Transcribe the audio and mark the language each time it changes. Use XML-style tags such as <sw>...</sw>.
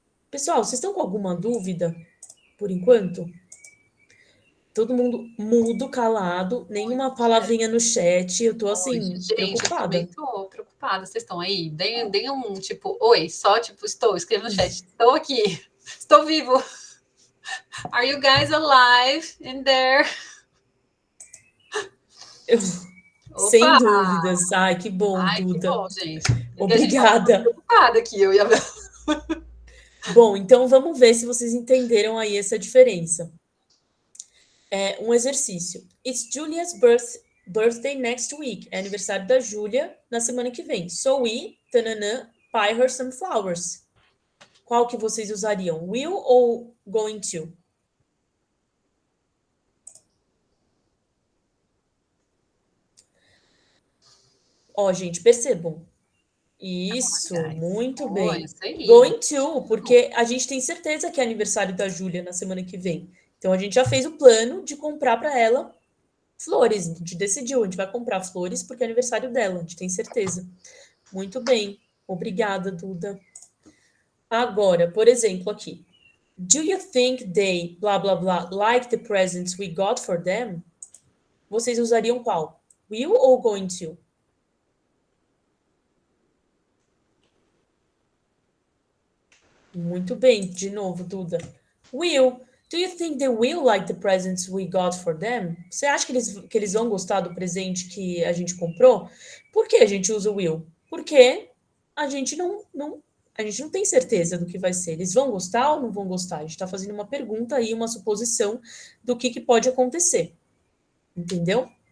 <pt>Pessoal, vocês estão com alguma dúvida por enquanto? Todo mundo mudo, calado, nenhuma palavrinha no chat. Eu tô assim, preocupada. Eu também tô preocupada. Vocês estão aí? Deem um tipo, oi, só tipo, estou, escreva no chat. Estou aqui, estou vivo.</pt> <en>Are you guys alive in there?</en> <pt>Sem dúvidas. Ai, que bom, Duda. Que bom, gente. Obrigada. A gente tá preocupada aqui, eu e a Bel. Bom, então vamos ver se vocês entenderam aí essa diferença. Um exercício.</pt> <en>It's Julia's birthday next week.</en> <pt>É aniversário da Júlia na semana que vem.</pt> <en>So we, tananã, buy her some flowers.</en> <pt>Qual que vocês usariam? Will ou going to? Gente, percebam. Isso, muito bem. Going to, porque a gente tem certeza que é aniversário da Júlia na semana que vem. Então, a gente já fez o plano de comprar para ela flores. A gente decidiu, a gente vai comprar flores porque é aniversário dela, a gente tem certeza. Muito bem. Obrigada, Duda. Agora, por exemplo, aqui.</pt> <en>Do you think they, blá, blá, blá, like the presents we got for them?</en> <pt>Vocês usariam qual? Will ou going to? Muito bem, de novo,</pt> <en>Duda. Will, do you think they will like the presents we got for them?</en> <pt>Você acha que eles vão gostar do presente que a gente comprou? Por que a gente usa o will? Porque a gente não tem certeza do que vai ser. Eles vão gostar ou não vão gostar? A gente está fazendo uma pergunta aí, uma suposição do que pode acontecer. Entendeu?</pt>